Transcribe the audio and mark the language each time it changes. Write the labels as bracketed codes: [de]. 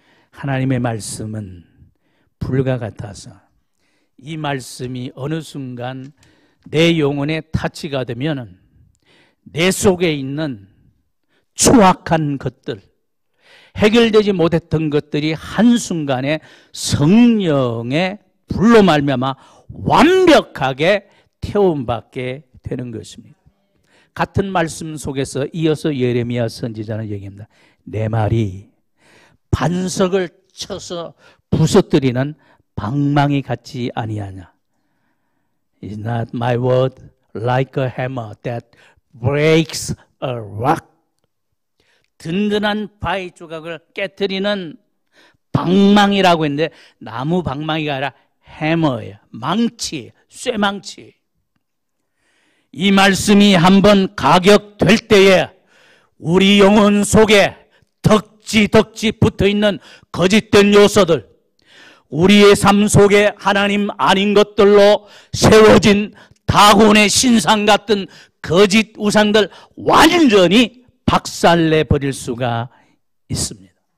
[ko] 하나님의 말씀은 불과 같아서 이 말씀이 어느 순간 내 영혼에 타치가 되면 내 속에 있는 추악한 것들, 해결되지 못했던 것들이 한순간에 성령의 불로 말미암아 완벽하게 태움받게 되는 것입니다. 같은 말씀 속에서 이어서 예레미야 선지자는 얘기합니다. 내 말이 반석을 쳐서 부서뜨리는 방망이 같지 아니하냐. [en] Is not my word like a hammer that breaks a rock. [ko] 든든한 바위 조각을 깨트리는 방망이라고 했는데 나무 방망이가 아니라 해머예요. 망치, 쇠망치. 이 말씀이 한번 가격될 때에 우리 영혼 속에 덕지 붙어있는 거짓된 요소들, 우리의 삶 속에 하나님 아닌 것들로 세워진 다곤의 신상 같은 거짓 우상들 완전히 박살내 버릴 수가 있습니다.